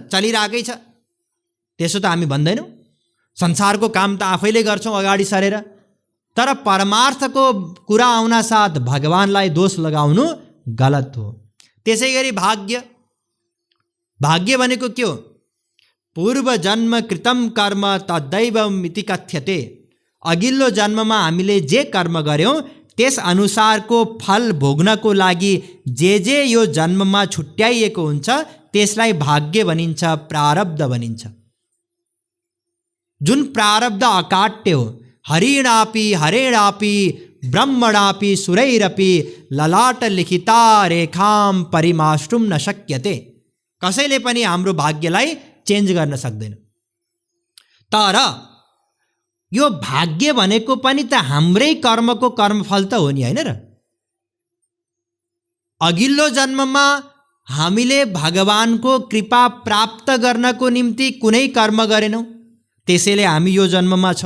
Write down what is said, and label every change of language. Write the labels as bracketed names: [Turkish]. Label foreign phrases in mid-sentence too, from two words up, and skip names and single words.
[Nepali] चलिरहेकै छ। त्यसो त हामी भन्दैनौँ। संसारको काम त आफैले गर्छौँ अगाडि सरेर। तर परमार्थको कुरा आउन साथ भगवानलाई दोष लगाउनु गलत हो। त्यसै गरी भाग्य, भाग्य भनेको के हो? [Sanskrit] पूर्व जन्म कृतम कर्म तद्दैवम् इति कथ्यते। [Nepali] अघिल्लो जन्ममा हामीले जे कर्म गर्यौँ त्यस अनुसारको फल भोग्नको लागि जे यो जन्ममा छुट्याइएको हुन्छ त्यसलाई भाग्य भनिन्छ, प्रारब्ध भनिन्छ। जुन प्रारब्ध अकाट्य हो। [Sanskrit] हरिणापि हरेणापि ब्रह्मणापि सुरैरपि ललाट लिखिता रेखाम परिमाष्टुम न शक्यते। [Nepali] कसैले पनि हाम्रो भाग्यलाई चेन्ज गर्न सक्दैन। तर यो भाग्य भनेको पनि त हाम्रै कर्मको कर्मफल त हो नि, होइन र? अघिल्लो जन्ममा हामीले भगवानको कृपा प्राप्त गर्नको निम्ति कुनै कर्म गरेनौँ, त्यसैले हामी यो जन्ममा छौँ।